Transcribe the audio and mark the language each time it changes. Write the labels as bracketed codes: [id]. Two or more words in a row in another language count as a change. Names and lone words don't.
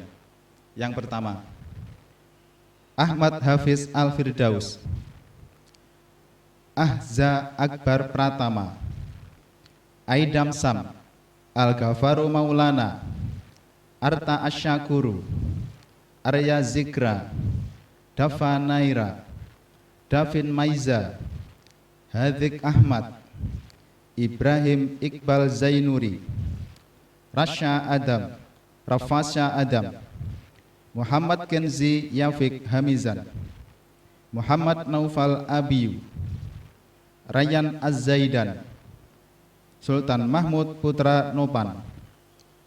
[id] Yang pertama, Ahmad Hafiz Al-Firdaus, Ahza Akbar Pratama, Aidam Sam, Al-Ghafaru Maulana, Arta Asyakuru, Arya Zikra, Dafa Naira, Davin Maiza, Hadik Ahmad, Ibrahim Iqbal Zainuri, Rasya Adam, Rafasya Adam, Muhammad Kenzi Yafik Hamizan, Muhammad Naufal Abiyu, Rayyan Az-Zaidan, Sultan Mahmud Putra Nopan,